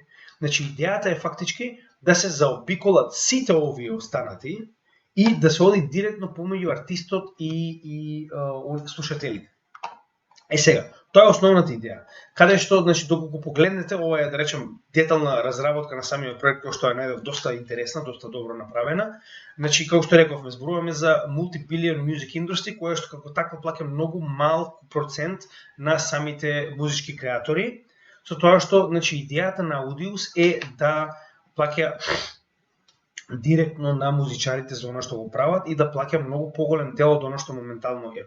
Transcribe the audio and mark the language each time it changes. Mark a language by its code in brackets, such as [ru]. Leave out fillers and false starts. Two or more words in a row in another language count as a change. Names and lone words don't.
[mk] Значи, идејата е фактички да се заобиколат сите овие останати и да се оди директно помеѓу артистот и слушателите. Сега, тоа е основната идеја. Каде што, значи, доколку погледнете, ова е, да речем, детална разработка на самиот проект, кој што е најдов доста интересна, доста добро направена. Значи, како што рековме, зборуваме за [en] multi-billion music industry, [mk] која што како таква плаќа многу малку процент на самите музички креатори, со тоа што, значи, идејата на Audius е да плаќа директно на музичарите за оно што го прават и да плаќа многу поголем дел од оно што моментално е